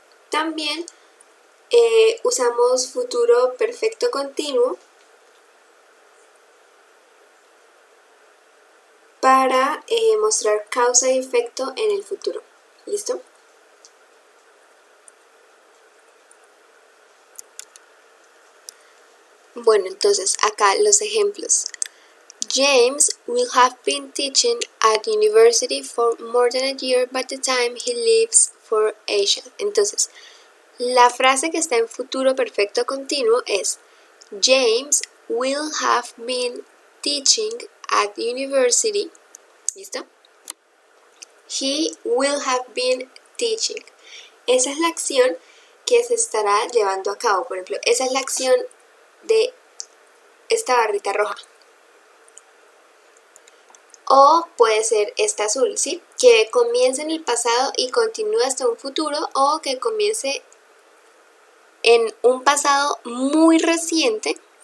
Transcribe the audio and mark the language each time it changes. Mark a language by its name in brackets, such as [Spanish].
[Spanish] También usamos futuro perfecto continuo para mostrar causa y efecto en el futuro. ¿Listo? Bueno, entonces acá los ejemplos. [English] James will have been teaching at university for more than a year by the time he leaves for Asia. [Spanish] Entonces, la frase que está en futuro perfecto continuo es [English] James will have been teaching at university. [Spanish] ¿Listo? [English] He will have been teaching. [Spanish] Esa es la acción que se estará llevando a cabo. Por ejemplo, esa es la acción de esta barrita roja. O puede ser esta azul, ¿sí? Que comience en el pasado y continúe hasta un futuro, o que comience en un pasado muy reciente.